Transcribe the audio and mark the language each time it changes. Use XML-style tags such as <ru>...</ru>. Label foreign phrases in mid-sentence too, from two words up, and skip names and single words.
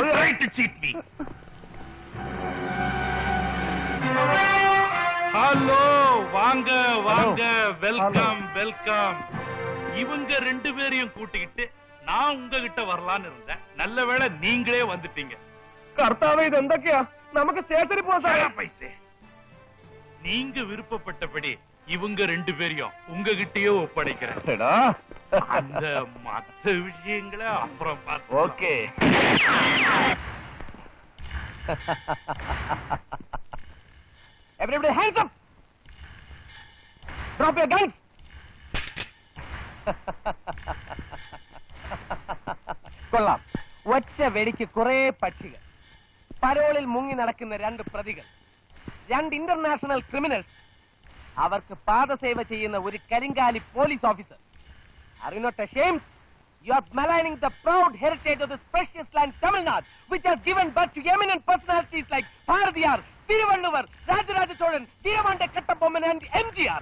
<ta>ஹலோ, வாங்க வாங்க,</ta> <en>welcome welcome.</en> <ta>இவங்க 2 பேரையும் கூட்டிக்கிட்டு நான் உங்ககிட்ட வரலான்னு இருந்தேன். நல்ல வேளை நீங்களே வந்துட்டீங்க.</ta> <ml>കർത്താവേ, ഇത് എന്തൊക്കെയാ? നമുക്ക് സ്റ്റേഷനിൽ പോകാം.</ml> <ta>பைசே, நீங்க விருப்பப்பட்டபடி இவங்க 2 பேரையும் உங்ககிட்டயே ஒப்படைக்கிறேன். அந்த மத்த விஷயங்களை அப்புறம் பார்த்து. ஓகே.</ta> <en>Everybody hands up. Drop your guns.</en> <ml>കൊള്ളാം. ഒറ്റ വെടിക്ക് കുറെ പക്ഷികൾ. പരോളിൽ മുങ്ങി നടക്കുന്ന 2 പ്രതികൾ, 2</ml> <en>international criminals,</en> <ml>അവർക്ക് പാദസേവ ചെയ്യുന്ന ഒരു കരിങ്കാലി</ml> <en>police officer. Are you not ashamed? You are maligning the proud heritage of this precious land, Tamil Nadu, which has given birth to eminent personalities like Bharatiyar, Thiruvalluvar, Rajaraja Cholan, Veeramanda Kattabomman and MGR.</en>